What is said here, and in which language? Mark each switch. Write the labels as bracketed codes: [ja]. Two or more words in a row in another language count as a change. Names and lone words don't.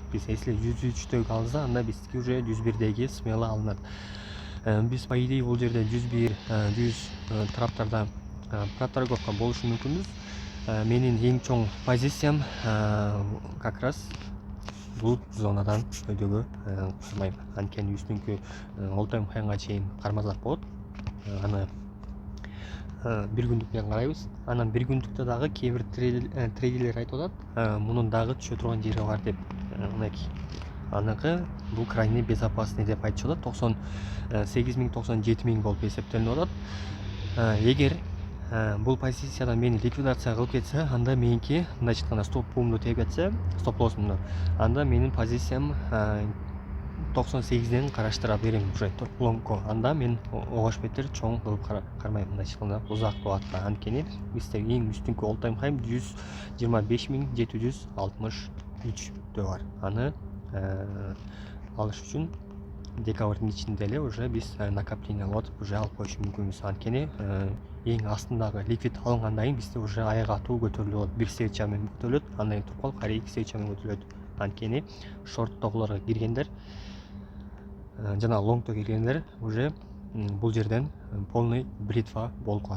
[ky] Биз если 103дөгү алынса, анда бизге уже 101деги смело алынат. Биз [ru] по идее [ky] бул жерде 101 тараптарда проторговка болушу мүмкүнбүз. Менин эң чоң позициям [ru] как раз [ky] бул зонадан өйдөгө кармайм. Анткени үстүнкү [en] all time high'га [ky] чейин кармасак болот. Аны бир күндүк менен карайбыз. Анан бир күндүктө дагы кээ бир трейдерлер айтып атат, мунун дагы түшө турган жери бар деп. Мынакей аныкы бул [ru] крайне безопасный [ky] деп айтышып атат. 98.000-97.000 болуп эсептелип атат. Эгер бул позициядан мени ликвидация кылып кетсе, анда меники мындайча айтканда стоп-пумду тееп кетсе, стоп-лоссумду, анда менин позициям 98ден караштыра берем уже лонгко. Анда мен огош бетер чоң кылып кармайм, мындайча айтканда узак убакытта. Анткени бизде эң үстүнкү [en] all time high [ky] 125.763 бар. Аны алыш үчүн декабрдын ичинде эле уже биз накопление алып уже алып коюш мүмкүнбүз. Анткени эң астындагы ликвид алынгандан кийин бизде уже аяк атуу көтөрүлүп болот. Бир свеча менен көтөрүлөт, андан кийин туруп калып кайра 2 свеча менен көтөрүлөт. Анткени шорттогуларга киргендер жана лонгто киргендер уже бул жерден [ru] полный бритва [ky] болуп калат.